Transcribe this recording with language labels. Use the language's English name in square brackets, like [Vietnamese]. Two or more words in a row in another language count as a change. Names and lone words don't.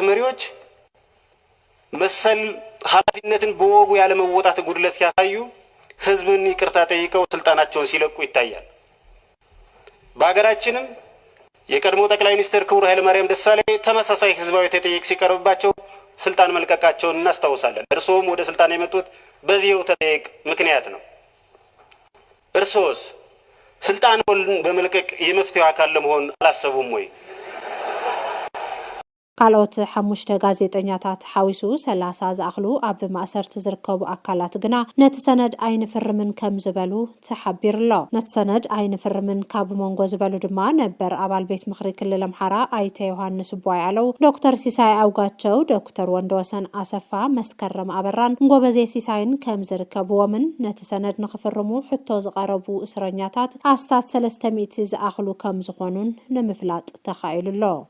[Amharic] መሪዎች መሰል ኃላፊነትን በወጉ ያለ መወጣት ጉድለት ሲያሳዩ ህዝብን ይቅርታ ጠይቀው ስልጣናቸውን ሲለቁ ይታያል። በአገራችንም የቀድሞ ጠቅላይ ሚኒስትር ክቡር ኃይለማርያም ደሳለኝ ተመሳሳይ ህዝባዊ ተጠይቅ ሲቀርብባቸው ስልጣን መልቀቃቸውን እናስታውሳለን። እርስዎም ወደ ስልጣን የመጡት በዚህው ተጠይቅ ምክንያት ነው። እርስዎስ ስልጣኑን በመልቀቅ የመፍትሄው አካል ለመሆን አላሰቡም ወይ? [Tigrinya] ካልኦት ሓሙሽተ ጋዜጠኛታት ሓዊሱ 30 ዝኣኽሉ ኣብ ማእሰርቲ ዝርከቡ ኣካላት ግና ነቲ ሰነድ ኣይንፍርምን ከም ዝበሉ ተሓቢሩ ኣሎ። ነቲ ሰነድ ኣይንፍርምን ካብ መንጎ ዝበሉ ድማ ነበር ኣባል ቤት ምክሪ ክልል ኣምሓራ ኣይተ ዮሃንስ ቧይ ኣለው፣ ዶክተር ሲሳይ ኣውጋቸው፣ ዶክተር ወንድወሰን ኣሰፋ፣ መስከረም ኣበራን ጎበዜ ሲሳይን ከም ዝርከብዎምን ነቲ ሰነድ ንኽፍርሙ ሕቶ ዝቐረቡ እስረኛታት ኣስታት 300 ዝኣኽሉ ከም ዝኾኑን ንምፍላጥ ተኻኢሉ ኣሎ።